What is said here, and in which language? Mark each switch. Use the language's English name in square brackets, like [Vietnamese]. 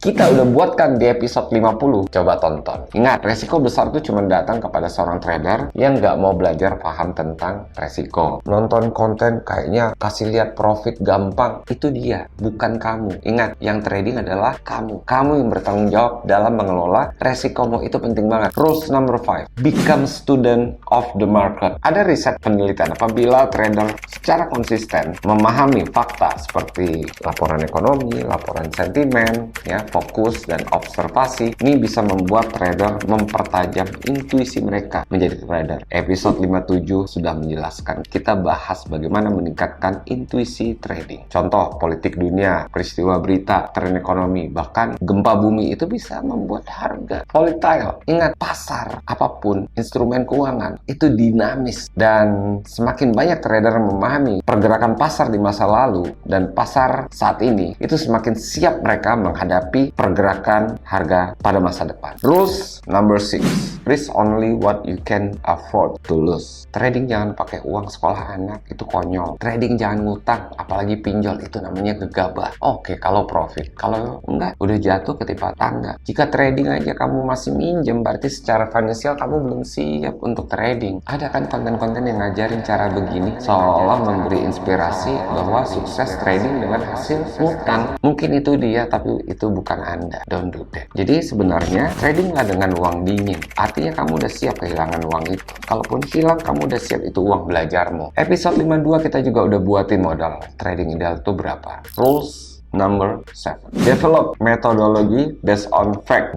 [Indonesian] Kita udah buatkan di episode 50, coba tonton. Ingat, resiko besar itu cuma datang kepada seorang trader yang nggak mau belajar paham tentang resiko. Nonton konten kayaknya kasih lihat profit gampang, itu dia, bukan kamu. Ingat, yang trading adalah kamu. Kamu yang bertanggung jawab dalam mengelola resikomu, itu penting banget. [English] Rules number 5, become student of the market. [Indonesian] Ada riset penelitian apabila trader secara konsisten memahami fakta seperti laporan ekonomi, laporan sentimen, ya, fokus dan observasi, ini bisa membuat trader mempertajam intuisi mereka menjadi trader. Episode 57 sudah menjelaskan. Kita bahas bagaimana meningkatkan intuisi trading. Contoh, politik dunia, peristiwa berita, tren ekonomi, bahkan gempa bumi itu bisa membuat harga volatile. Ingat, pasar apapun, instrumen keuangan itu dinamis, dan semakin banyak trader memahami pergerakan pasar di masa lalu dan pasar saat ini, itu semakin siap mereka menghadapi pergerakan harga pada masa depan. [English] Rules number 6, risk only what you can afford to lose. [Indonesian] Trading jangan pakai uang sekolah anak, itu konyol. Trading jangan ngutang, apalagi pinjol, itu namanya gegabah. Oke, kalau profit. Kalau enggak, udah jatuh ketimpa tangga. Jika trading aja kamu masih minjem, berarti secara finansial kamu belum siap untuk trading. Ada kan konten-konten yang ngajarin cara begini, seolah-olah memberi inspirasi bahwa sukses trading dengan hasil ngutang. Mungkin itu dia, tapi itu bukan Anda. [English] Don't do that. [Indonesian] Jadi sebenarnya trading nggak dengan uang dingin. Artinya kamu udah siap kehilangan uang itu. Kalaupun hilang, kamu udah siap, itu uang belajarmu. Episode 52 kita juga udah buatin modal trading ideal itu berapa. [English] Rules number 7, develop metodologi based on fact.